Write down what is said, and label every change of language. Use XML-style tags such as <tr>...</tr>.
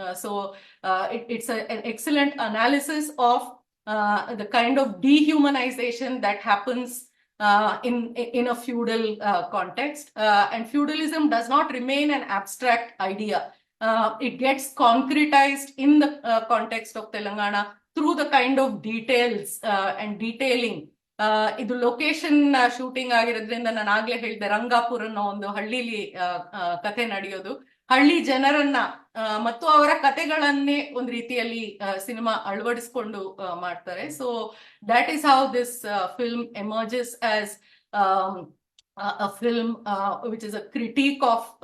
<en>So it's an excellent analysis of the kind of dehumanization that happens in a feudal context, and feudalism does not remain an abstract idea. It gets concretized in the context of Telangana through the kind of details and detailing.</en> <kn>ಇದು location shooting ಆಗಿರೋದ್ರಿಂದ ನಾನು ಆಗ್ಲೇ ಹೇಳಿದೆ ರಂಗಾಪುರ ಅನ್ನೋ ಒಂದು ಹಳ್ಳಿಲಿ ಕಥೆ ನಡೆಯೋದು. ಹಳ್ಳಿ ಜನರನ್ನ ಮತ್ತು ಅವರ ಕಥೆಗಳನ್ನೇ ಒಂದು ರೀತಿಯಲ್ಲಿ ಸಿನಿಮಾ ಅಳವಡಿಸ್ಕೊಂಡು ಮಾಡ್ತಾರೆ.</kn> <en>so that is how this film emerges as a film which is a critique of</en>